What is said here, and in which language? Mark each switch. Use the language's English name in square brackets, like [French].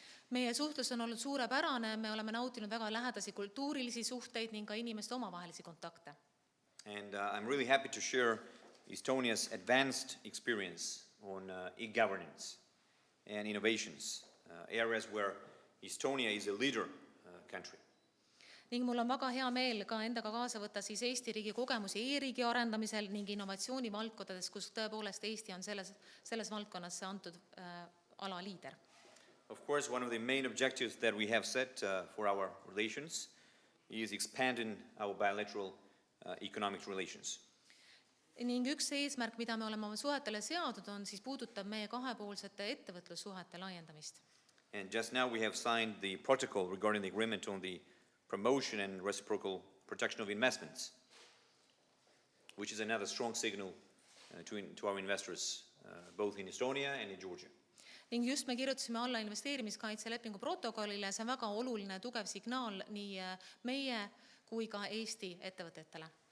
[Estonian] Meie suhtlus on olnud suurepärane, me oleme nautinud väga lähedasi kultuurilisi suhteid ning ka inimeste omavahelisi kontakte. [English] And I'm really happy to share Estonia's advanced experience on e-governance and innovations, areas where Estonia is a leader country. [Estonian] Ning mul on väga hea meel ka endaga kaasa võtta siis Eesti riigi kogemusi e-riigi arendamisel ning innovatsiooni valdkondades, kus tõepoolest Eesti on selles valdkonnas antud ala liider. [English] Of course, one of the main objectives that we have set for our relations is expanding our bilateral economic relations. [Estonian] Ning üks eesmärk, mida me oleme oma suhetele seadud, on siis puudutab meie kahepoolsete ettevõtlussuhete laiendamist. [English] And just now we have signed the protocol regarding the agreement on the promotion and reciprocal protection of investments, which is another strong signal to our investors, both in Estonia and in Georgia. [Estonian] Ning just me kirjutasime alla investeerimiskaitselepingu protokollile, see on väga oluline tugev signaal nii meie kui ka Eesti ettevõtetele.